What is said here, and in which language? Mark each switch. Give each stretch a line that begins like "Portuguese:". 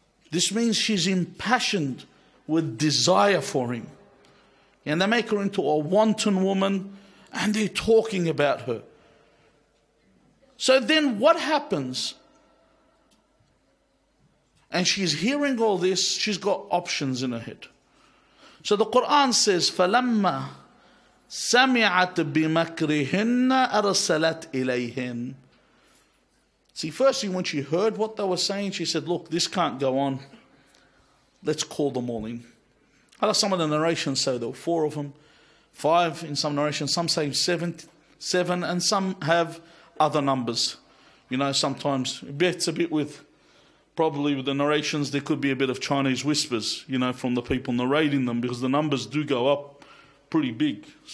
English: This means she's impassioned with desire for him. And they make her into a wanton woman, and they're talking about her. So then what happens? And she's hearing all this, she's got options in her head. So the Quran says,
Arabic: فَلَمَّا سَمِعَتْ بِمَكْرِهِنَّ أَرْسَلَتْ إِلَيْهِنَّ.
English: See, firstly, when she heard what they were saying, she said, look, this can't go on. Let's call them all in. Some of the narrations say there were 4 of them, 5 in some narrations, some say 7, and some have other numbers. You know, sometimes it's a bit with, probably with the narrations, there could be a bit of Chinese whispers, you know, from the people narrating them, because the numbers do go up pretty big.